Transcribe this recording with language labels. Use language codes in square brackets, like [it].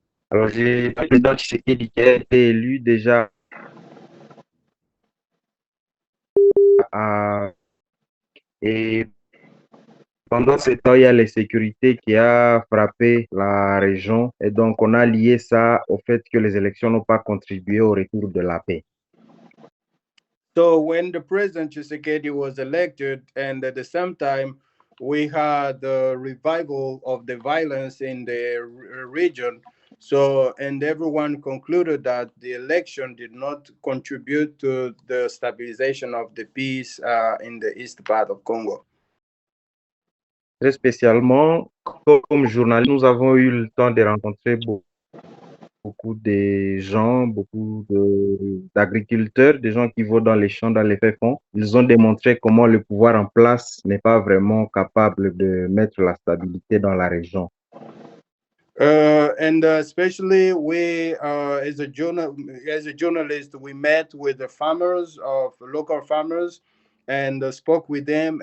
[fr] Alors, j'ai le président Tshisekedi qui a été élu déjà et pendant ce temps, il y a l'insécurité qui a frappé la région et donc on a lié ça au fait que les élections n'ont pas contribué au retour de la paix. [en] So when the President Tshisekedi was elected, and at the same time, we had the revival of the violence in the region. So, and everyone concluded that the election did not contribute to the stabilization of the peace in the east part of Congo. [fr] Très spécialement, comme journaliste, nous avons eu le temps de rencontrer beaucoup de gens, d'agriculteurs, des gens qui vont dans les champs, dans les faits-fonds. Ils ont démontré comment le pouvoir en place n'est pas vraiment capable de mettre la stabilité dans la région. [en] And especially we, as a journalist, we met with the farmers of local farmers, and spoke with them.